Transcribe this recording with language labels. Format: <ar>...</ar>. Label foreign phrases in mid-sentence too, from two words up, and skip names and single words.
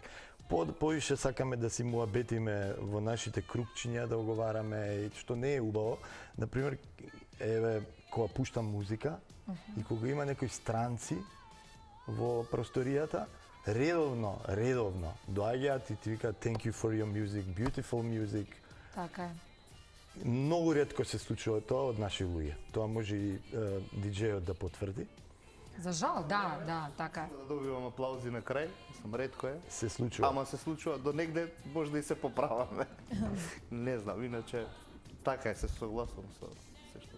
<mk>Повише сакаме да си муабетиме во нашите кругчиња, да оговараме, што не е убаво. Например, еве, кога пуштам музика и кога има некои странци во просторијата, редовно доаѓаат и ти викаат</mk> <en>thank you for your music, beautiful music.</en> <mk>Така е. Многу ретко се случува тоа од наши луѓе. Тоа може и диџејот да потврди. За жал, да, така е. Да добивам аплаузи на крај, сам ретко е. Се случува. Ама се случува до негде, може да и се поправаме. Не знам, иначе така е, се согласувам со се што.</mk>